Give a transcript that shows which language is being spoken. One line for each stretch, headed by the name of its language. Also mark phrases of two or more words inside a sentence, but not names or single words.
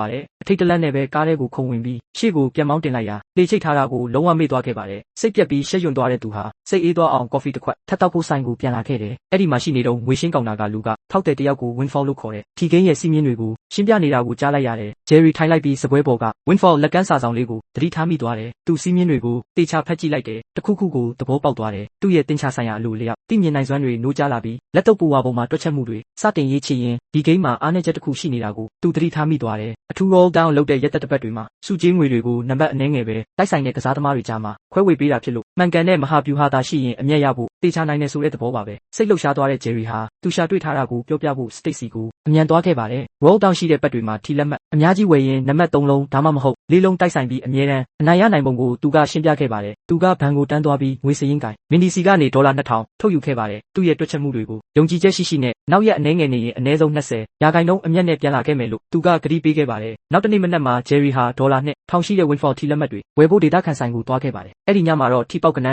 Burmese: ပါတယ်။အထိတ်တလန့်နဲ့ပဲကားထဲကိုခုန်ဝင်ပြီးရှေ့ကိုပြန်မောင်းတင်လိုက်ရာလေချိတ်ထားတာကိုလုံးဝမေ့သွားခဲ့ပါတယ်။စိတ်ပြက်ပြီးရှက်ရွံ့သွားတဲ့သူဟာစိတ်အေးသွားအောင်ကော်ဖီတစ်ခွက်ထပ်တောက်ဖို့ဆိုင်ကိုပြန်လာခဲ့တယ်။အဲ့ဒီမှာရှိနေတော့ငွေရှင်းကောင်တာကလူကထောက်တဲ့တယောက်ကို Windfall လို့ခေါ်တဲ့ထီကိန်းရဲ့စီးမြင်းတွေကိုရှင်းပြနေတာကိုကြားလိုက်ရတယ်။ Jerry ထိုင်လိုက်ပြီးစပွဲပေါ်က Windfall လက်ကမ်းစာဆောင်လေးကိုသတိထားမိသွားတယ်။သူစီးမြင်းတွေကိုတေချာဖက်ကြည့်လိုက်တယ်။တစ်ခုခုကိုသဘောပေါက်သွားတယ်။သူ့ရဲ့တင်ချဆိုင်ရာအလိုလျောက်သိမြင်နိုင်စွမ်းတွေနိုး ကြားလာပြီးလက်တော့ပူဝါပေါ်မှာတွက်ချက်မှုတွေစတင်ရေးချရင်ဒီဂိမ်းမှာအားနည်းချက်တစ်ခုရှိနေတာကိုသူသတိထားမိသွားတယ်။အထူး
English: roll down
Burmese: လုပ်တဲ့ရက်သက်တစ်ပတ်တွေမှာစုကြီးငွေတွေကိုနံပါတ်အနည်းငယ်ပဲတိုက်ဆိုင်တဲ့ကစားသမားတွေကြားမှာခွဲဝေပေးတာဖြစ်လို့မှန်ကန်တဲ့မဟာဗျူဟာသာရှိရင်အမျက်ရဖို့တေချာနိုင်တယ်ဆိုတဲ့သဘောပါပဲ။စိတ်လှုပ်ရှားသွားတဲ့ Jerry ဟာသူရှာတွေ့ထားတာကိုပြောပြဖို့ Stacy ကို အမြန်သွားခဲ့ပါတယ်။
English: roll down
Burmese: ရှိတဲ့ပတ်တွေမှာထီလက်မှတ်အများကြီးဝယ်ရင်နံပါတ်3လုံးဒါမှမဟုတ်4လုံးတိုက်ဆိုင်ပြီးအမြဲတမ်းအနိုင်ရနိုင်ပုံကိုသူကရှင်းပြခဲ့ပါတယ်။သူကဘဏ်ကိုတန်းသွားပြီးငွေစရင်းကိုင်မင်ဒီစီကနေဒေါ်လာ2000ထုတ်ယူခဲ့ပါတယ်။သူ့ရဲ့တွက်ချက်မှုတွေကိုယုံကြည်ချက်ရှိ ရှိနဲ့နောက်ရက်အနည်းငယ်နေရင်အနည်းဆုံး20%အမျက်နဲ့ပြန်လာခဲ့မယ်လို့သူကကတိပေးခဲ့ပါတယ်။နောက်တနေ့မနက်မှာ Jerry ဟာဒေါ်လာ2000ရှိတဲ့ Windfall ထီလက်မှတ်တွေဝယ်ဖို့ဒေတာခန်ဆိုင်ကိုသွားခဲ့ပါတယ်။အဲ့ဒီညမှာတော့ထီပေါက်ကန